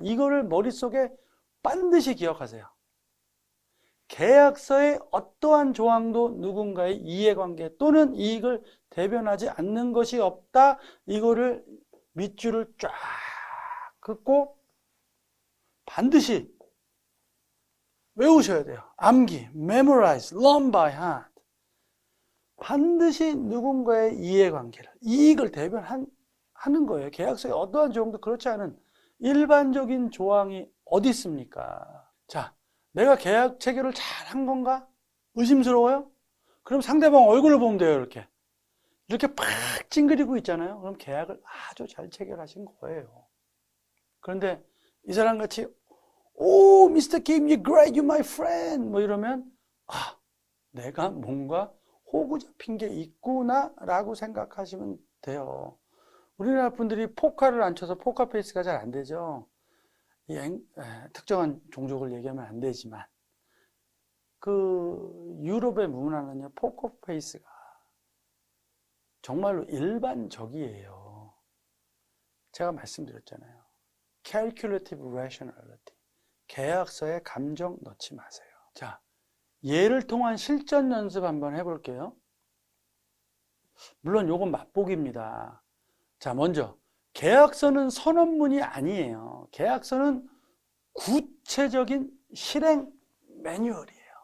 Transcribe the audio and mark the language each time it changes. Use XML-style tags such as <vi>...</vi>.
<ko>이거를 머릿속에 반드시 기억하세요. 계약서의 어떠한 조항도 누군가의 이해관계 또는 이익을 대변하지 않는 것이 없다. 이거를 밑줄을 쫙 긋고 반드시 외우셔야 돼요.</ko> <en>암기, memorize, learn by heart.</en> <ko>반드시 누군가의 이해관계를, 이익을 대변하는 거예요. 계약서의 어떠한 조항도 그렇지 않은 일반적인 조항이 어디 있습니까? 자, 내가 계약 체결을 잘 한 건가? 의심스러워요? 그럼 상대방 얼굴을 보면 돼요. 이렇게 팍 찡그리고 있잖아요. 그럼 계약을 아주 잘 체결하신 거예요. 그런데 이 사람 같이 오, Mr.</ko> <en>Kim, you're great, you're my friend</en> <ko>뭐 이러면 내가 뭔가 호구 잡힌 게 있구나 라고 생각하시면 돼요. 우리나라 분들이 포카를 안 쳐서 포카페이스가 잘 안 되죠. 특정한 종족을 얘기하면 안 되지만 그 유럽의 문화는요, 포커페이스가 정말로 일반적이에요. 제가 말씀드렸잖아요.</ko> <en>Calculative Rationality.</en> <ko>계약서에 감정 넣지 마세요. 자, 예를 통한 실전 연습 한번 해볼게요. 물론 요건 맛보기입니다. 자, 먼저 계약서는 선언문이 아니에요. 계약서는 구체적인 실행 매뉴얼이에요.</ko>